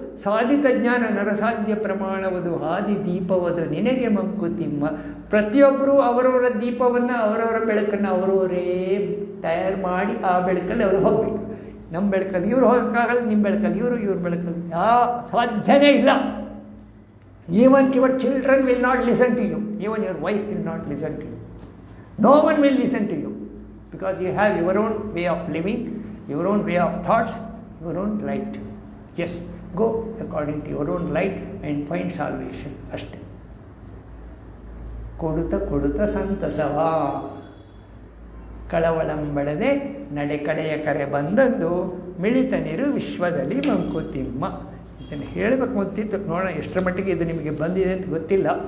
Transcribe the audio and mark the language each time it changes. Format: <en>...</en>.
<kn>ಸಾಧಿತ ಜ್ಞಾನ ನರಸಾಧ್ಯ ಪ್ರಮಾಣವದು, ಹಾದಿ ದೀಪವದು ನಿನಗೆ ಮಂಕುತಿಮ್ಮ. ಪ್ರತಿಯೊಬ್ಬರೂ ಅವರವರ ದೀಪವನ್ನು, ಅವರವರ ಬೆಳಕನ್ನು ಅವರವರೇ ತಯಾರು ಮಾಡಿ ಆ ಬೆಳಕಲ್ಲಿ ಅವರು ಹೋಗಬೇಕು. ನಮ್ಮ ಬೆಳಕಲ್ಲಿ ಇವರು ಹೋಗೋಕ್ಕಾಗಲ್ಲ, ನಿಮ್ಮ ಬೆಳಕಲ್ಲಿ ಇವ್ರ ಬೆಳಕಲ್ಲಿ ಸಾಧ್ಯನೇ ಇಲ್ಲ.</kn> <en>Even your children will not listen to you. Even your wife will not listen to you. No one will listen to you. Because you have your own way of living, your own way of thoughts, your own light. Yes, go according to your own light and find salvation.</en> <kn>ಅಷ್ಟೇ. ಕೊಡುತ್ತ ಸಂತಸವ ಕಳವಳಂಬಡದೆ ನಡೆ ಕಡೆಯ ಕರೆ ಬಂದದ್ದು ಮಿಳಿತನಿರು ವಿಶ್ವದಲ್ಲಿ ಮಂಕುತಿಮ್ಮ. ಇದನ್ನು ಹೇಳಬೇಕು ಅಂತಿತ್ತು. ನೋಡೋಣ ಎಷ್ಟರ ಮಟ್ಟಿಗೆ ಇದು ನಿಮಗೆ ಬಂದಿದೆ ಅಂತ ಗೊತ್ತಿಲ್ಲ.</kn>